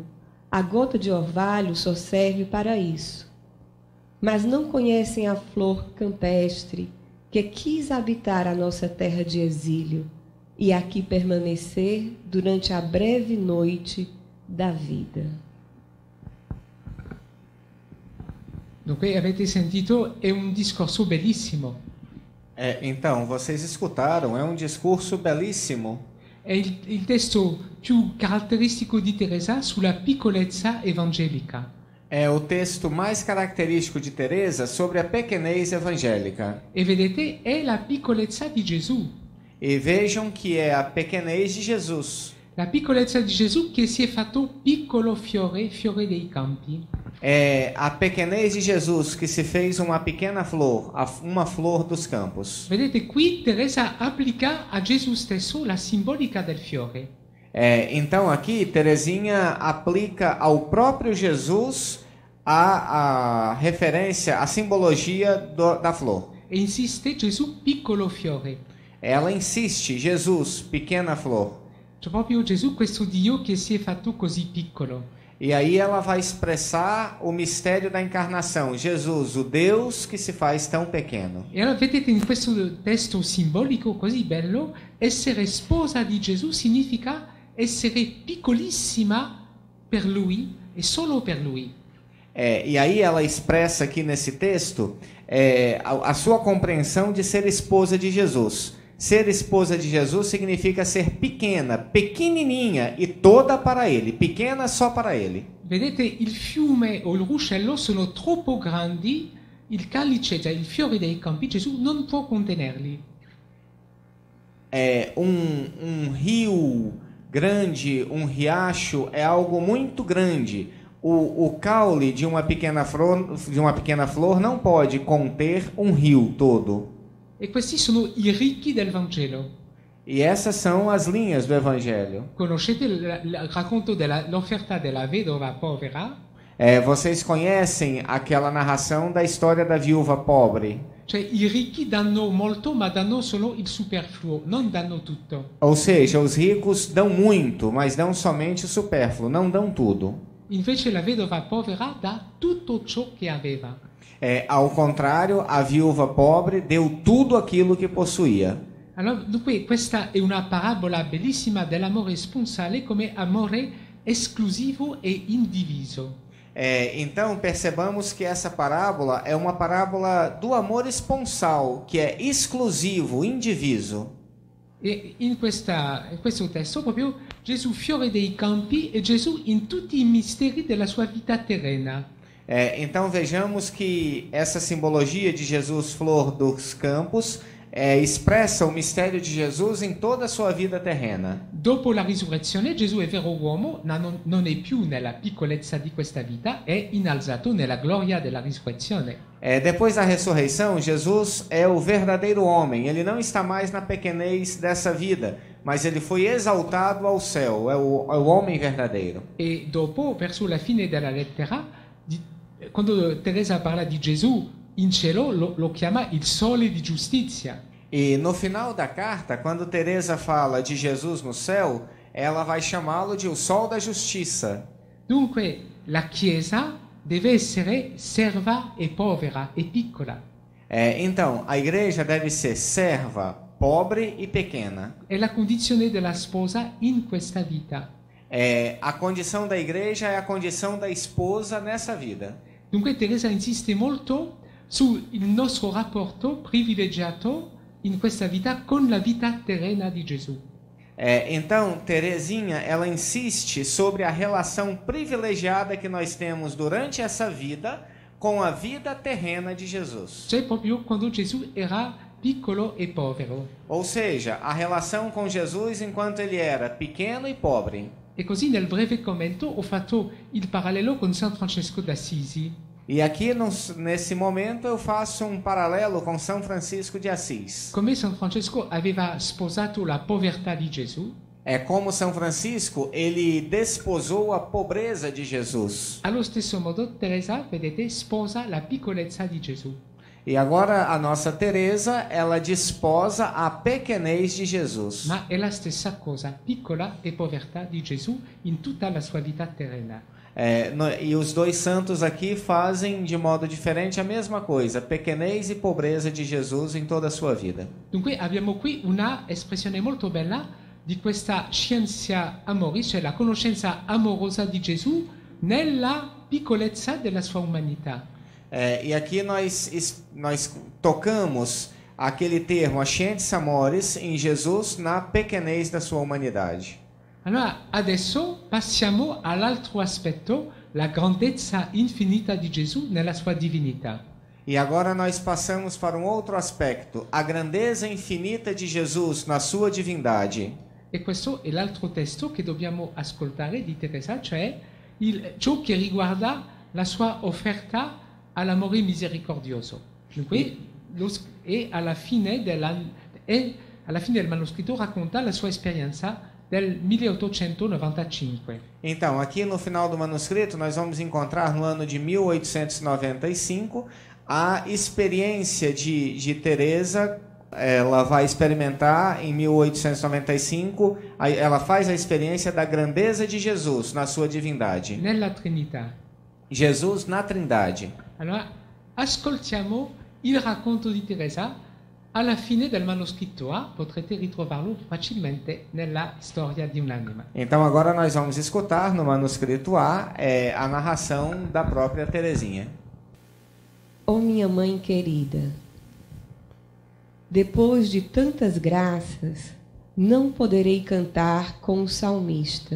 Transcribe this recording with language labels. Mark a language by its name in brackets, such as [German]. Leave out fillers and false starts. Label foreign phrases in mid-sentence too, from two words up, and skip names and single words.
[Portuguese] A gota de orvalho só serve para isso. Mas não conhecem a flor campestre que quis habitar a nossa terra de exílio e aqui permanecer durante a breve noite da vida. [Italian] Dunque, avete sentito, è un discorso bellissimo. [Portuguese] Então, vocês escutaram, é um discurso belíssimo. [Italian] È il testo più caratteristico di Teresa sulla piccolezza evangelica. [Portuguese] É o texto mais característico de Teresa sobre a pequenez evangélica. [Italian] E vedete, è la piccolezza di Gesù. [Portuguese] E vejam que é a pequenez de Jesus. [Italian] La piccolezza di Gesù che si è fatto piccolo fiore, fiore dei campi. [Portuguese] É a pequenez de Jesus que se fez uma pequena flor, uma flor dos campos. [Italian] Vedete, qui Teresa applica a Gesù stesso la simbolica del fiore. [Portuguese] Então aqui Teresinha aplica ao próprio Jesus a referência, a simbologia da flor. [Italian] E insiste Gesù piccolo fiore. [Portuguese] Ela insiste, Jesus, pequena flor. [Italian] Cioè proprio Gesù, questo Dio che si è fatto così piccolo. [Portuguese] E aí ela vai expressar o mistério da encarnação. Jesus, o Deus que se faz tão pequeno. [Italian] E allora vedete in questo testo simbolico così bello, essere sposa di Gesù significa essere piccolissima per Lui e solo per Lui. [Portuguese] E aí ela expressa aqui nesse texto a sua compreensão de ser esposa de Jesus. Ser esposa de Jesus significa ser pequena, pequenininha e toda para Ele, pequena só para Ele. [Italian] Vedete, il fiume o il ruscello sono troppo grandi, il calice, cioè il fiore dei campi, Gesù non può contenerli. [Portuguese] Um rio grande, um riacho é algo muito grande. O caule de uma pequena flor não pode conter um rio todo. [Italian] E questi sono i ricchi del Vangelo. [Portuguese] E essas são as linhas do Evangelho. [Italian] Conoscete il racconto dell'offerta della vedova povera? [Portuguese] Vocês conhecem aquela narração da história da viúva pobre? [Italian] Cioè i ricchi danno molto, ma danno solo il superfluo, non danno tutto. [Portuguese] Ou seja, os ricos dão muito, mas dão somente o supérfluo, não dão tudo. [Italian] Invece la vedova povera dà tutto ciò che aveva. [Portuguese] Ao contrário, a viúva pobre deu tudo aquilo que possuía. [Italian] Allora, dunque, questa è una parabola bellissima dell'amore sponsale come amore esclusivo e indiviso. [Portuguese] Então percebamos que essa parábola é uma parábola do amor esponsal, que é exclusivo, indiviso. [Italian] E in questo testo proprio Gesù fiore dei campi e Gesù in tutti i misteri della sua vita terrena. [Portuguese] Então vejamos que essa simbologia de Jesus flor dos campos expressa o mistério de Jesus em toda a sua vida terrena. [Italian] Dopo la risurrezione Gesù è vero uomo, non è più nella piccolezza di questa vita, è innalzato nella gloria della risurrezione. [Portuguese] Depois da ressurreição, Jesus é o verdadeiro homem. Ele não está mais na pequenez dessa vida, mas ele foi exaltado ao céu. É o homem verdadeiro. [Italian] E dopo, verso la fine della lettera, quando Teresa parla di Gesù in cielo, lo chiama il sole di giustizia. [Portuguese] E no final da carta, quando Teresa fala de Jesus no céu, ela vai chamá-lo de o sol da justiça. [Italian] Dunque, la Chiesa deve essere serva e povera e piccola. [Portuguese] Então, a igreja deve ser serva, pobre e pequena. [Italian] È la condizione della sposa in questa vita. [Portuguese] A condição da igreja é a condição da esposa nessa vida. [Italian] Dunque Teresa insiste molto sul nostro rapporto privilegiato in questa vita con la vita terrena di Gesù. [Portuguese] Então, Teresinha, ela insiste sobre a relação privilegiada que nós temos durante essa vida com a vida terrena de Jesus. [Italian] Cioè proprio quando Gesù era piccolo e povero. [Portuguese] Ou seja, a relação com Jesus enquanto ele era pequeno e pobre. [Italian] E così nel breve commento ho fatto il parallelo con San Francesco d'Assisi. [Portuguese] E aqui, nesse momento, eu faço um paralelo com São Francisco de Assis. [Italian] Come San Francesco aveva sposato la povertà di Gesù, [Portuguese] É como São Francisco, ele desposou a pobreza de Jesus. [Italian] allo stesso modo Teresa, vedete, sposa la piccolezza di Gesù. [Portuguese] E agora a nossa Teresa, ela desposa a pequenez de Jesus. [Italian] Ma è la stessa cosa, piccola e povertà di Gesù in tutta la sua vita terrena. [Portuguese] E os dois santos aqui fazem de modo diferente a mesma coisa, pequenez e pobreza de Jesus em toda a sua vida. [Italian] Dunque abbiamo qui una espressione molto bella di questa scienza amoris, cioè la conoscenza amorosa di Gesù nella piccolezza della sua umanità. [Portuguese] E aqui nós tocamos aquele termo, a [Latin] scientia amoris, [Portuguese] em Jesus na pequenez da sua humanidade. [Italian] Allora adesso passiamo all'altro aspetto, la grandezza infinita di Gesù nella sua divinità. [Portuguese] E agora nós passamos para um outro aspecto, a grandeza infinita de Jesus na sua divindade. [Italian] E questo è l'altro testo che dobbiamo ascoltare di Teresa, cioè ciò che riguarda la sua offerta all'amore misericordioso. Dunque, e alla fine del manoscritto racconta la sua esperienza del 1895. [Portuguese] Então, aqui no final do manuscrito, nós vamos encontrar no ano de 1895 a experiência de Teresa. Ela vai experimentar em 1895, ela faz a experiência da grandeza de Jesus na sua divindade. [Italian] Nella Trinità. [Portuguese] Jesus na Trindade. [Italian] Allora, ascoltiamo il racconto di Teresa. Alla fine del manoscritto A potrete ritrovarlo facilmente nella storia di un'anima. [Portuguese] Então agora nós vamos escutar no manuscrito A a narração da própria Teresinha. Ó minha mãe querida, depois de tantas graças, não poderei cantar com o salmista.